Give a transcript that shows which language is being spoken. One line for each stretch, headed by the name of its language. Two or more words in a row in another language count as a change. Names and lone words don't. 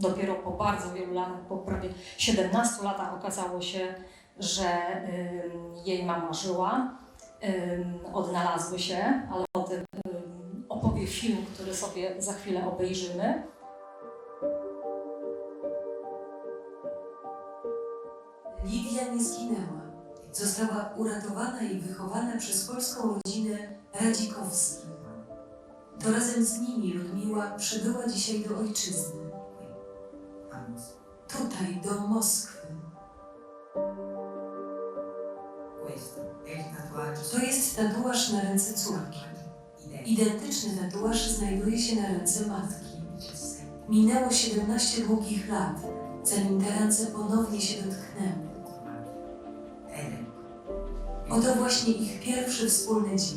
Polish: Dopiero po bardzo wielu latach, po prawie 17 latach okazało się, że jej mama żyła, odnalazły się, ale o tym opowie film, który sobie za chwilę obejrzymy. Lidia nie zginęła. Została uratowana i wychowana przez polską rodzinę Radzikowskich. To razem z nimi Ludmiła przybyła dzisiaj do ojczyzny. Tutaj, do Moskwy. To jest tatuaż na ręce córki. Identyczny tatuaż znajduje się na ręce matki. Minęło 17 długich lat, zanim te ręce ponownie się dotknęły. Oto właśnie ich pierwszy wspólny dzień.